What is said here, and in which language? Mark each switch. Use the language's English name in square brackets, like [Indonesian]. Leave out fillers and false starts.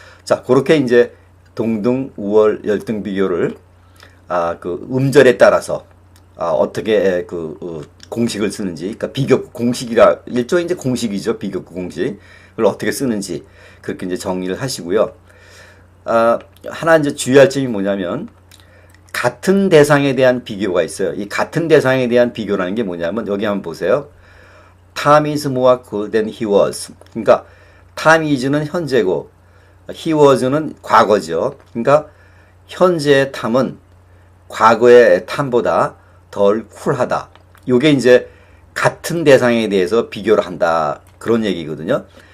[Korean] 자, 그렇게 이제 동등, 우월, 열등 비교를 그 음절에 따라서 어떻게 공식을 쓰는지, 그러니까 비교급 공식이라 일종의 이제 공식이죠, 비교급 공식을 어떻게 쓰는지 그렇게 이제 정리를 하시고요. 하나 이제 주의할 점이 뭐냐면 같은 대상에 대한 비교가 있어요. 이 같은 대상에 대한 비교라는 게 뭐냐면 여기 한번 보세요. [English] Tom is more cool than he was. [Korean] 그러니까 Tom is는 현재고 he was는 과거죠. 그러니까 현재의 탐은 과거의 탐보다 덜 쿨하다. 요게 이제 같은 대상에 대해서 비교를 한다. 그런 얘기거든요.